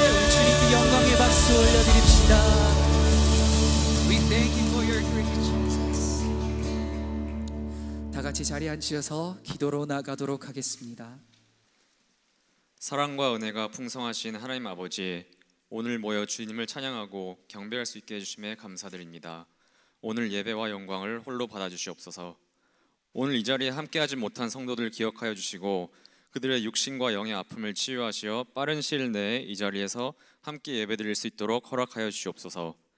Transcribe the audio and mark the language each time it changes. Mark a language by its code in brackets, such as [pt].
[ko] 주님께 영광의 박수 올려드립시다. [en] We thank you for your grace, Jesus. [ko] 다 같이 자리에 앉으셔서 기도로 나가도록 하겠습니다. 사랑과 은혜가 풍성하신 하나님 아버지, 오늘 모여 주님을 찬양하고 경배할 수 있게 해주심에 감사드립니다. 오늘 예배와 영광을 홀로 받아주시옵소서. 오늘 이 자리에 함께하지 못한 성도들 기억하여 주시고 그들의 육신과 영의 아픔을 치유하시어 빠른 시일 내에 이 자리에서 함께 예배드릴 수 있도록 허락하여 주시옵소서.